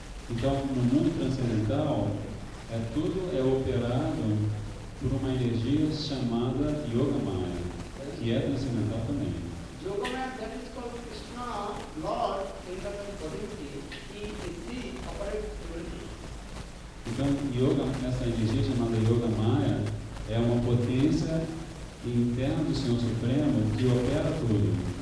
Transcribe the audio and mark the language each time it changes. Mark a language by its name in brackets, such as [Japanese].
[Portuguese] Então, no mundo transcendental, tudo é operado por uma energia chamada Yogamaya, que é transcendental também. [English] Yogamaya, that is called Krishna, Lord, incarnate divinity, he operates divinity. [Portuguese] Então, essa energia chamada Yogamaya é uma potência interna do Senhor Supremo que opera tudo.